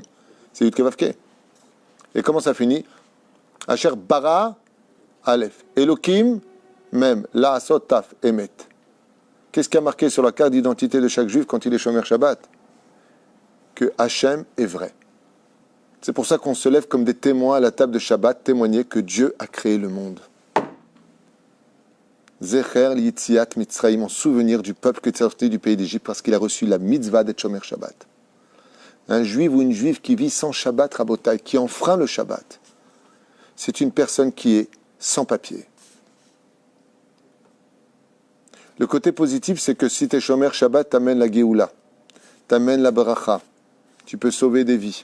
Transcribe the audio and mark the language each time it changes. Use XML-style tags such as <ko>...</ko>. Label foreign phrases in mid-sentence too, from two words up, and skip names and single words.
<fr>C'est</fr> <he>יוד, קה, ואו, קה.</he> <fr>Et comment ça finit?</fr> <he>אשר ברא, אלף. Elohim, même. ל, עשות, תו, אמת.</he> <fr>Qu'est-ce qui a marqué sur la carte d'identité de chaque juif quand il est</fr> <he>שומר שבת?</he> <fr>Que Hachem est vrai. C'est pour ça qu'on se lève comme des témoins à la table de Shabbat, témoigner que Dieu a créé le monde.</fr> <he>זכר ליציאת מצרים,</he> <fr>en souvenir du peuple qui est sorti du pays d'Égypte parce qu'il a reçu la mitzvah d'être</fr> <he>שומר שבת.</he> <fr>Un juif ou une juive qui vit sans Shabbat, Rabotai, qui enfreint le Shabbat, c'est une personne qui est sans papier. Le côté positif, c'est que si tu es</fr> <he>שומר שבת,</he> <fr>t'amènes la Géoula, t'amènes la Baracha, tu peux sauver des vies.</fr>